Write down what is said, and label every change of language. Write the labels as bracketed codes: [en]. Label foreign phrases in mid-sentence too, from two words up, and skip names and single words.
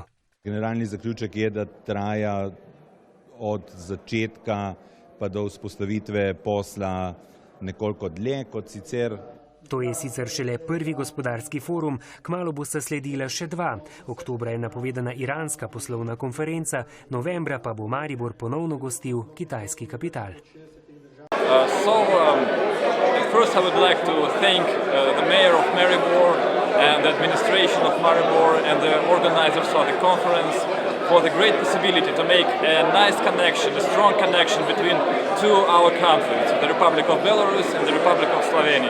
[sl] Generalni zaključek je, da traja od začetka pa do vzpostavitve posla nekoliko dlje kot sicer. To je sicer šele prvi gospodarski forum, kmalu bosta sledila še dva. Oktobra je napovedana iranska poslovna konferenca, novembra pa bo Maribor ponovno gostil kitajski kapital. [en] First I would like to thank the mayor of Maribor and the administration of Maribor and the organizers of the conference for the great possibility to make a nice connection, a strong connection between two our countries, the Republic of Belarus and the Republic of Slovenia.